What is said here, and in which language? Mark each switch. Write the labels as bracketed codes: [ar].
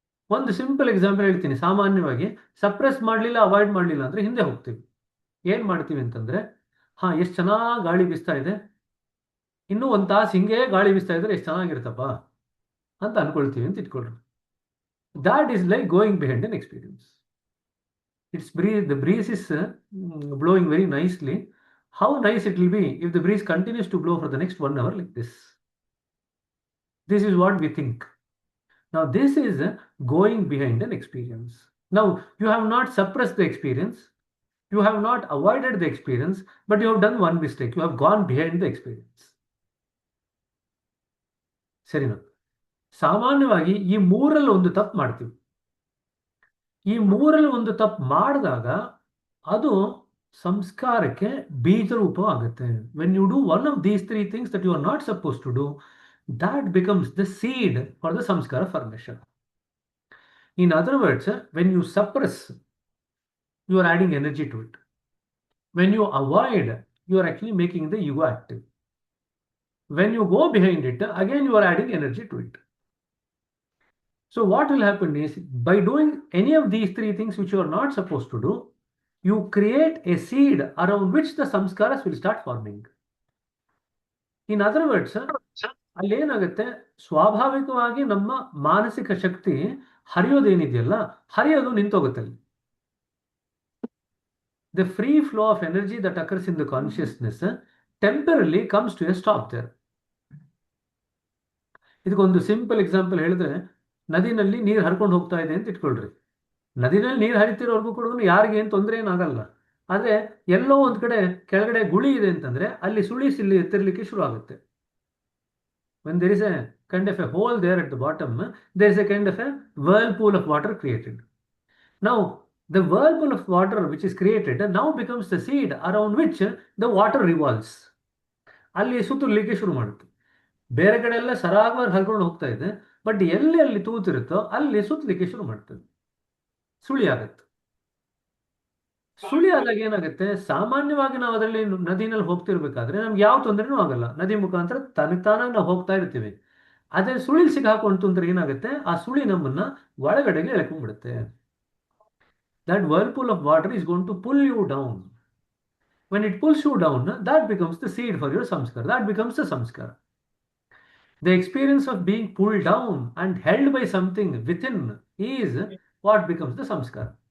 [kn] ಒಂದು simple example ಹೇಳ್ತೀನಿ. ಸಾಮಾನ್ಯವಾಗಿ ಸಪ್ರೆಸ್ ಮಾಡಲಿಲ್ಲ, ಅವಾಯ್ಡ್ ಮಾಡಲಿಲ್ಲ ಅಂದ್ರೆ ಹಿಂದೆ ಹೋಗ್ತೀವಿ. ಏನು ಮಾಡ್ತೀವಿ ಅಂತಂದ್ರೆ, ಎಷ್ಟು ಚೆನ್ನಾಗಿ ಗಾಳಿ ಬೀಸ್ತಾ ಇದೆ, ಇನ್ನೂ 1 ತಾಸು ಹಿಂಗೆ ಗಾಳಿ ಬೀಸ್ತಾ ಇದ್ರೆ ಎಷ್ಟು ಚೆನ್ನಾಗಿರುತ್ತಪ್ಪ ಅಂತ ಅನ್ಕೊಳ್ತೀವಿ ಅಂತ ಇಟ್ಕೊಳ್ರಿ. [en] That is like going behind an experience. The breeze is blowing very nicely. How nice it will be if the breeze continues to blow for the next 1 hour like this. This is what we think. Now this is going behind an experience. Now you have not suppressed the experience, you have not avoided the experience, but you have done one mistake. You have gone behind the experience. [kn] ಸರಿನಾ? ಸಾಮಾನ್ಯವಾಗಿ ಈ ಮೂರಲ್ಲಿ ಒಂದು ತಪ್ಪು ಮಾಡ್ತೀವಿ. ಈ ಮೂರಲ್ಲಿ ಒಂದು ತಪ್ಪು ಮಾಡಿದಾಗ ಅದು ಸಂಸ್ಕಾರಕ್ಕೆ ಬೀಜ ರೂಪ ಆಗುತ್ತೆ. [en] When you do one of these 3 things that you are not suppose to do, that becomes the seed for the samskara formation. In other words, when you suppress, you are adding energy to it. When you avoid, you are actually making the ego active. When you go behind it, again you are adding energy to it. So what will happen is, by doing any of these 3 things which you are not supposed to do, You create a seed around which the samskaras will start forming. In other words, [kn] ಅಲ್ಲೇನಾಗುತ್ತೆ, ಸ್ವಾಭಾವಿಕವಾಗಿ ನಮ್ಮ ಮಾನಸಿಕ ಶಕ್ತಿ ಹರಿಯೋದೇನಿದೆಯಲ್ಲ, ಹರಿಯೋದು ನಿಂತೋಗುತ್ತೆ ಅಲ್ಲಿ. [en] The free flow of energy that occurs in the consciousness temporarily comes to a stop there. [kn] ಇದಕ್ಕೊಂದು simple example ಹೇಳಿದ್ರೆ, ನದಿನಲ್ಲಿ ನೀರು ಹರ್ಕೊಂಡು ಹೋಗ್ತಾ ಇದೆ ಅಂತ ಇಟ್ಕೊಳ್ರಿ. ನದಿನಲ್ಲಿ ನೀರು ಹರಿತಿರೋರ್ಗೂ ಕೂಡ ಯಾರಿಗೆ ಏನು ತೊಂದರೆ ಏನಾಗಲ್ಲ. ಆದರೆ ಎಲ್ಲೋ ಒಂದು ಕಡೆ ಕೆಳಗಡೆ ಗುಳಿ ಇದೆ ಅಂತಂದ್ರೆ ಅಲ್ಲಿ ಸುಳಿ ಸಿಲ್ಲಿ ಎತ್ತಿರ್ಲಿಕ್ಕೆ ಶುರು ಆಗುತ್ತೆ. [en] When there is a kind of a hole there at the bottom, there is a kind of a whirlpool of water created. Now, the whirlpool of water which is created now becomes the seed around which the water revolves. [kn] ಅಲ್ಲಿ ಸುತ್ತಲಿಕ್ಕೆ ಶುರು ಮಾಡುತ್ತೆ. ಬೇರೆ ಕಡೆ ಎಲ್ಲ ಸರಾಗವಾಗಿ ಹರ್ಕೊಂಡು ಹೋಗ್ತಾ ಇದೆ, ಬಟ್ ಎಲ್ಲಿ ಅಲ್ಲಿ ತೂತಿರುತ್ತೋ ಅಲ್ಲಿ ಸುತ್ತಲಿಕ್ಕೆ ಶುರು ಮಾಡ್ತದೆ, ಸುಳಿ ಆಗುತ್ತೆ. ಸುಳಿ ಆದಾಗ ಏನಾಗುತ್ತೆ, ಸಾಮಾನ್ಯವಾಗಿ ನಾವು ಅದರಲ್ಲಿ ನದಿನಲ್ಲಿ ಹೋಗ್ತಿರ್ಬೇಕಾದ್ರೆ ನಮ್ಗೆ ಯಾವ ತೊಂದರೆನೂ ಆಗಲ್ಲ, ನದಿ ಮುಖಾಂತರ ತಾನಾಗಿ ನಾವು ಹೋಗ್ತಾ ಇರ್ತೀವಿ. ಅದೇ ಸುಳಿ ಸಿಗಾಕೊಂತು ಅಂದ್ರೆ ಏನಾಗುತ್ತೆ, ಆ ಸುಳಿ ನಮ್ಮನ್ನ ಒಳಗಡೆಗೆ ಎಳ್ಕೊಂಡ್ಬಿಡುತ್ತೆ. [en] That whirlpool of water is going to pull you down. When it pulls you down, that becomes the seed for your samskara. That becomes the samskara. The experience of being pulled down and held by something within is what becomes the samskara.